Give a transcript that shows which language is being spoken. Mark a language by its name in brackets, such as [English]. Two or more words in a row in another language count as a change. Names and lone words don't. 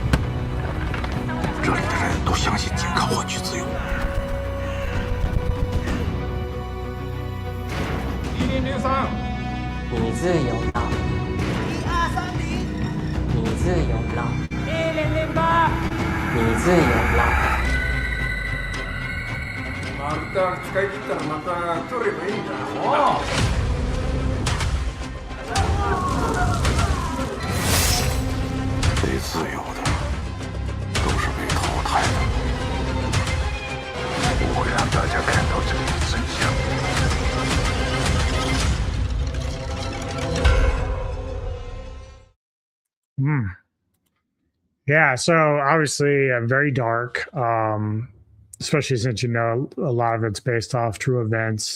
[Chinese] 这里的人都相信仅靠换取自由。 1063，你自由了。 1230，你自由了。 1008，你自由了。 [Japanese] マルタ使い切ったらまた取ればいいんだ。 [Chinese] 最自由的都是被淘汰的。我会让大家看到这里的真相。 [English] Yeah, so obviously very dark. Especially since, you know, a lot of it's based off true events.